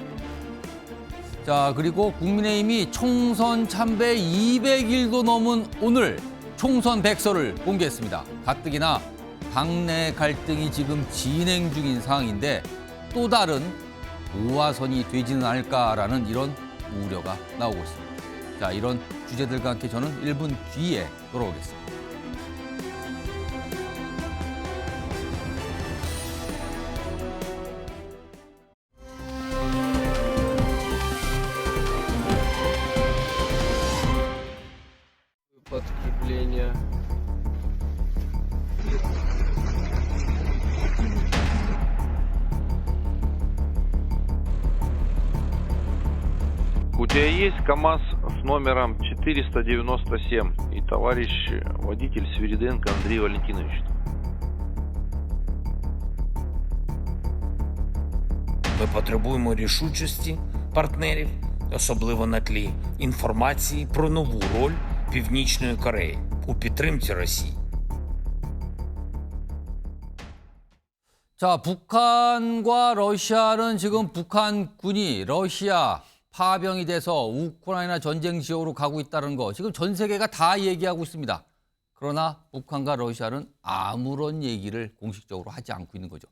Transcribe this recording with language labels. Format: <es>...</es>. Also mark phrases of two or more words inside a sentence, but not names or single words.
<ko>자, 그리고 국민의힘이 총선 참배 200일도 넘은 오늘 총선 백서를 공개했습니다. 가뜩이나 당내 갈등이 지금 진행 중인 상황인데 또 다른 도화선이 되지는 않을까라는 이런 우려가 나오고 있습니다. 자, 이런 주제들과 함께 저는 1분 뒤에 돌아오겠습니다.</ko> <ru>Подкрепление. У тебя есть КАМАЗ с номером 497 и товарищ водитель Свириденко Андрей Валентинович.</ru> <uk>Ми потребуємо рішучості партнерів, особливо на тлі інформації про нову роль Північної Кореї у підтримці Росії.</uk> <ko>자, 북한과 러시아는 지금 북한군이 러시아 파병이 돼서 우크라이나 전쟁 지역으로 가고 있다는 거 지금 전 세계가 다 얘기하고 있습니다. 그러나 북한과 러시아는 아무런 얘기를 공식적으로 하지 않고 있는 거죠.</ko>